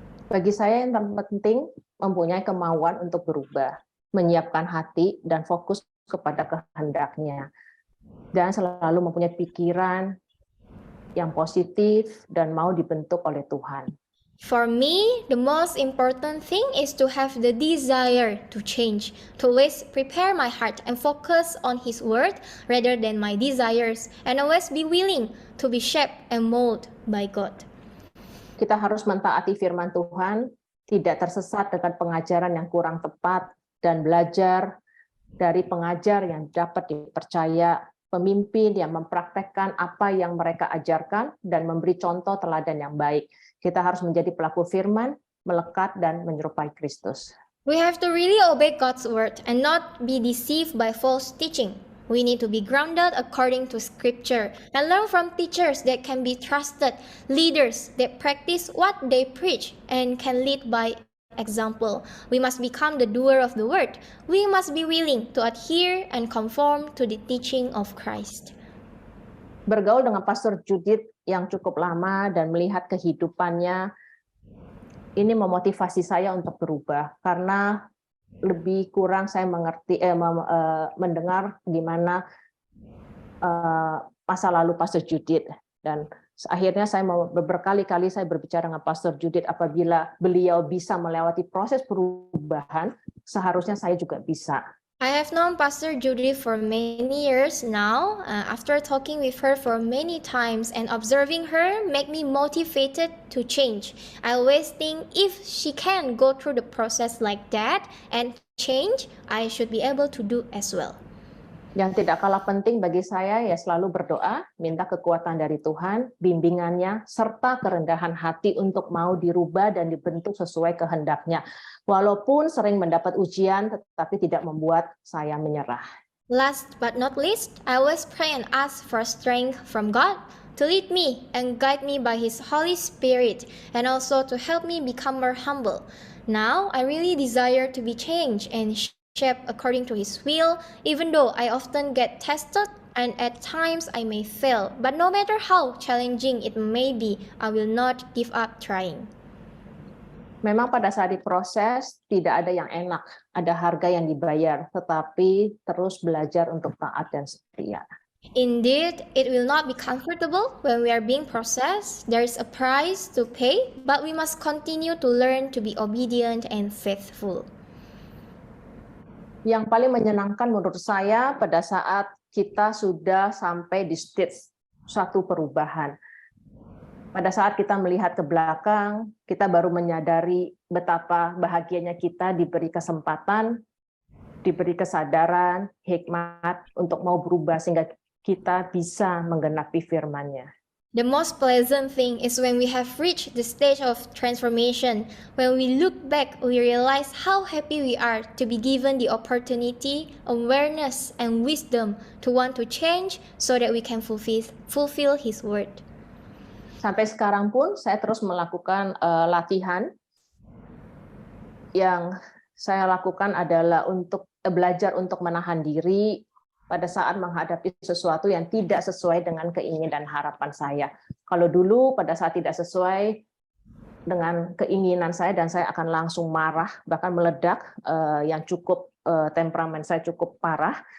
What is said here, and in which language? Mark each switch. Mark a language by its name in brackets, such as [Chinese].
[Indonesian] Bagi saya yang terpenting mempunyai kemauan untuk berubah, menyiapkan hati dan fokus kepada kehendaknya, dan selalu mempunyai pikiran yang positif dan mau dibentuk oleh Tuhan. [English] For me, the most important thing is to have the desire to change, to always prepare my heart and focus on His word rather than my desires, and always be willing to be shaped and molded by God. [Indonesian] Kita harus mentaati firman Tuhan, tidak tersesat dengan pengajaran yang kurang tepat, dan belajar dari pengajar yang dapat dipercaya, pemimpin yang mempraktekkan apa yang mereka ajarkan, dan memberi contoh teladan yang baik. Kita harus menjadi pelaku firman, melekat dan menyerupai Kristus. [English] We have to really obey God's word and not be deceived by false teaching. We need to be grounded according to Scripture and learn from teachers that can be trusted, leaders that practice what they preach and can lead by example. We must become the doer of the word. We must be willing to adhere and conform to the teaching of Christ. [Indonesian] Bergaul dengan Pastor Judith yang cukup lama dan melihat kehidupannya, ini memotivasi saya untuk berubah, karena lebih kurang saya mengerti mendengar gimana masa lalu Pastor Judith, dan akhirnya saya berkali-kali saya berbicara dengan Pastor Judith, apabila beliau bisa melewati proses perubahan, seharusnya saya juga bisa. [English] I have known Pastor Judith for many years now. After talking with her for many times and observing her make me motivated to change. I always think if she can go through the process like that and change, I should be able to do as well. [Indonesian] Yang tidak kalah penting bagi saya ya selalu berdoa, minta kekuatan dari Tuhan, bimbingannya, serta kerendahan hati untuk mau dirubah dan dibentuk sesuai kehendaknya. Walaupun sering mendapat ujian, tetapi tidak membuat saya menyerah. [English] Last but not least, I always pray and ask for strength from God to lead me and guide me by His Holy Spirit, and also to help me become more humble. Now, I really desire to be changed and shaped according to His will, even though I often get tested and at times I may fail. But no matter how challenging it may be, I will not give up trying. [Indonesian] Memang pada saat diproses tidak ada yang enak, ada harga yang dibayar, tetapi terus belajar untuk taat dan setia. [English] Indeed, it will not be comfortable when we are being processed. There is a price to pay, but we must continue to learn to be obedient and faithful. [Indonesian] Yang paling menyenangkan menurut saya pada saat kita sudah sampai di stage suatu perubahan. Pada saat kita melihat ke belakang, kita baru menyadari betapa bahagianya kita diberi kesempatan, diberi kesadaran, hikmat untuk mau berubah sehingga kita bisa menggenapi firman-Nya. [English] The most pleasant thing is when we have reached the stage of transformation. When we look back, we realize how happy we are to be given the opportunity, awareness, and wisdom to want to change so that we can fulfill His word. [Indonesian] Sampai sekarang pun saya terus melakukan latihan. Yang saya lakukan adalah untuk belajar untuk menahan diri pada saat menghadapi sesuatu yang tidak sesuai dengan keinginan dan harapan saya. Kalau dulu pada saat tidak sesuai dengan keinginan saya dan saya akan langsung marah, bahkan meledak, yang cukup temperamen saya cukup parah.